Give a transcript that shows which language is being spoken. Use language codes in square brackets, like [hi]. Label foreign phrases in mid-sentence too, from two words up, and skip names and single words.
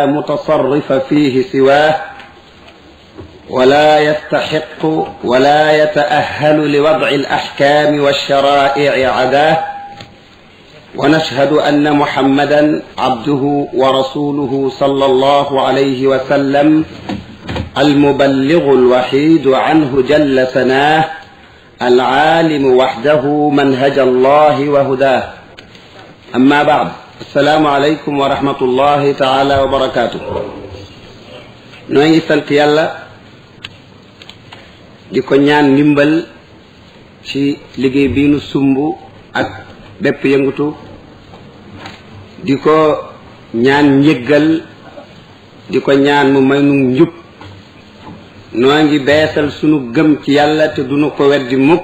[ar] متصرف فيه سواه، ولا يستحق ولا يتأهل لوضع الأحكام والشرائع عداه، ونشهد أن محمدا عبده ورسوله صلى الله عليه وسلم المبلغ الوحيد عنه جل ثناه، العالم وحده منهج الله وهداه. أما بعد، السلام عليكم ورحمة الله تعالى وبركاته. [wo] نوي سانت يالا ديكو ñaan ndimbal ci liggéey bi nu sumbu ak bépp yëngutu, diko ñaan njëggal, diko ñaan mu may nu njub. noo ngi beesal sunu gëm ci yàlla te duñu ko weddi mukk.